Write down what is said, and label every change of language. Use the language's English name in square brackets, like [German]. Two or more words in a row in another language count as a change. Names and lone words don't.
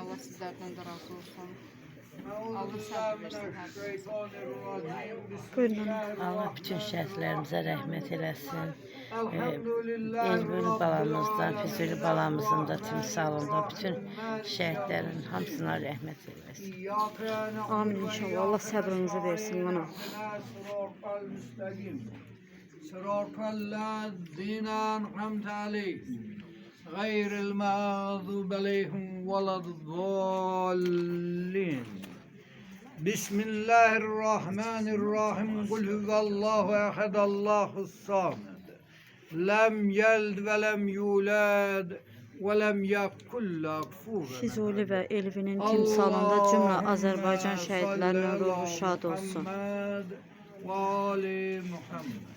[Azerbaijani] Allah sizlərdən də razı olsun. Allah səbir versin hər birinizə. Buyurun. Allah bütün şəhidlərimizə rəhmət eləsin. Elbül balamızdan, Füzuli balamızın da timsalında bütün şəhidlərin hamısına rəhmət eləsin. [Arabic] آمين إن شاء الله. [Azerbaijani] Allah səbrinizi versin bana. [Arabic] صراط الذين أنعمت عليهم غير المغضوب عليهم ولا الضالين بسم الله الرحمن الرحيم قل هو الله أحد الله الصمد لم يلد ولم يولد ولم يكن له كفوا [Azerbaijani] Füzuli və Elvinin timsalında cümlə Azərbaycan şəhidlərinin ruhu şad olsun. [Arabic] محمد وآل محمد